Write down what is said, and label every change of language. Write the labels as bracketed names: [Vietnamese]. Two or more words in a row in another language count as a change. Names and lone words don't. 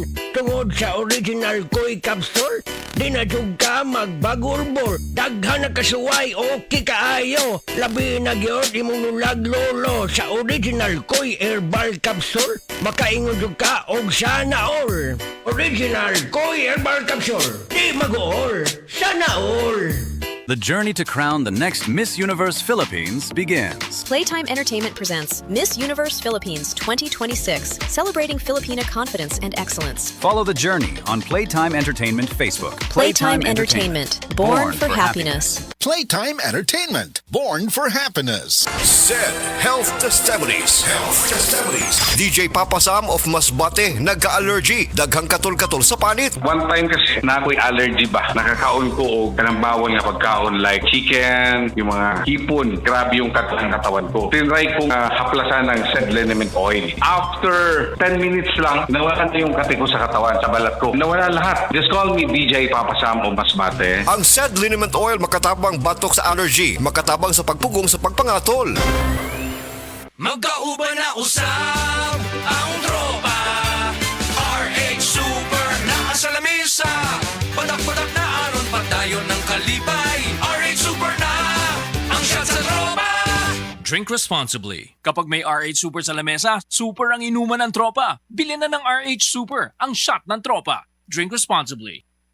[Cebuano] Tungod sa original Koy Capsule, di na jug ka magbagurbor. Daghan na kasuway o kikaayo. Labi na gyud imong nulag lolo sa original Koy Herbal Capsule. Makaingon jud ka og [Filipino] sana all. [Cebuano] Original Koy Herbal Capsule. Di magool. [Filipino] Sana all. [English] The journey to crown the next Miss Universe Philippines begins. Playtime Entertainment presents Miss Universe Philippines 2026, celebrating Filipina confidence and excellence. Follow the journey on Playtime Entertainment Facebook. Playtime Entertainment, born for happiness. Playtime Entertainment, born for happiness. Said Health Testimonies. DJ Papa Sam of Masbate, nagka-allergy. [Cebuano] Daghang katol-katol sa panit. [English] One time [Filipino] kasi na ako'y allergy ba? [Cebuano] Nakakaon ko o kanang bawal nga pagkaon like chicken, [Filipino] yung mga hipon. Grabe yung katawan ko. Tinry kong haplasan ng said liniment oil. [English] After 10 minutes [Filipino] lang, nawala na yung kati ko sa katawan, sa balat ko. Nawala lahat. [English] Just call me DJ Papa Sam of Masbate. [Cebuano] Ang said liniment oil makatabang batok sa allergy, makatabang sa pagpugong sa pagpangatol. Magkauban na usab ang tropa. RH Super na sa lamesa. Padak-padak na aron pagdayon ng kalipay. RH Super na ang shot sa tropa. [English] Drink responsibly. [Filipino] Kapag may RH Super sa lamesa, super ang inuman ng tropa. Bilhin na ng RH Super, ang shot ng tropa. [English] Drink responsibly.